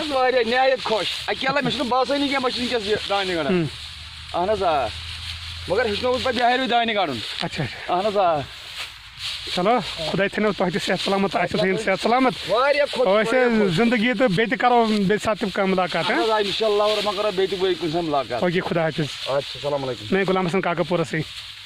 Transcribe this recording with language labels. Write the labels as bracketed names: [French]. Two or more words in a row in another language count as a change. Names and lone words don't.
[Kashmiri] واریاہ نہایت خۄش اکیلا مےٚ چھُنہٕ باسٲنی کینٛہہ بہٕ چھُس وٕنکیٚس یہِ دانہِ گنٛڈان اہن حظ آ مگر ہیٚچھنووُس پتہٕ بِہاریو دانہِ گنٛڈُن اچھا اہن حظ آ چلو خۄداے تھٲینو تۄہہِ تہِ صحت سلامت اَسہِ تہِ تھٲیِن صحت سلامت أسۍ زندگی تہٕ بیٚیہِ تہِ کرو بیٚیہِ ساتہٕ تہِ کانٛہہ مُلاقات [Arabic] انشاء اللہ [Kashmiri] اور مگر بیٚیہِ تہِ کُنہِ ساتہٕ مُلاقات [Urdu] اوکے خدا حافظ اچھا [Arabic] السلام علیکم [Urdu] میں غلام حسن کاکاپورہ سے